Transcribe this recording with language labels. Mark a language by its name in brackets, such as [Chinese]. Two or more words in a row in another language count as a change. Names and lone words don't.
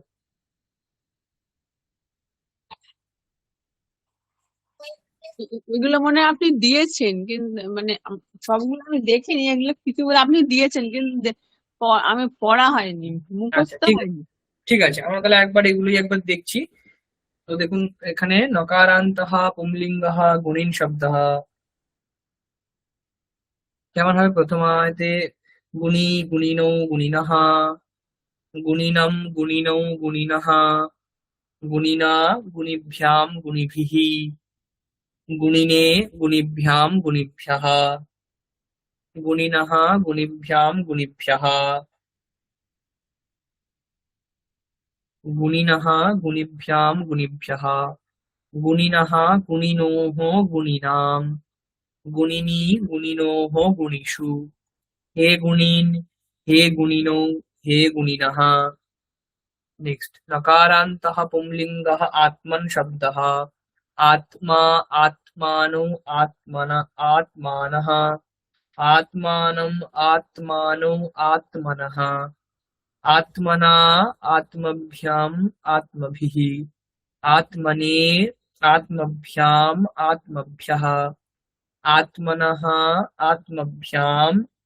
[Bangla] এগুলো মনে হয় আপনি দিয়েছেন, কিন্তু মানে সবগুলো আমি দেখিনি, এগুলো কিছু বলে আপনি দিয়েছেন, কিন্তু আমি পড়া হয়নি, আচ্ছা, মুখস্থ ঠিক আছে, হয়নি। ঠিক আছে, আমরা তাহলে একবার এগুলোই একবার দেখছি। তো দেখুন এখানে [Sanskrit] নকারান্তঃ পুংলিঙ্গঃ গুণিন শব্দঃ [Bangla] কেমন হবে? [Sanskrit] প্রথমায়তে গুণী, গুণিনৌ, গুণিনঃ, গুণিনম, গুণিনৌ, গুণিনঃ, গুণিনা, গুণিভ্যাম, গুণিভিঃ, গুণিনে, গুণিভ্যাম, গুণিভ্যः, গুণিনঃ, গুণিভ্যাম, গুণিভ্যः, গুণিনः, গুণিভ্যাম, গুণিভ্যः, গুণিনः, গুণিনোः, গুণিনাম, গুণিনী, গুণিনোः, গুণিষু। হে গুণিন, হে গুণিনৌ, হে গুণিনः। नेक्स्ट नकारान्तः पुंलिङ्गः आत्मन् शब्दः आत्मा, आत्मानौ, आत्मन, आत्मानः, आत्मानम्, आत्मानौ, आत्मनः, आत्मना, आत्मभ्याम्, आत्मभिः, आत्मने, आत्मभ्याम्, आत्मभ्यः, आत्मनः, आत्मभ्याम्,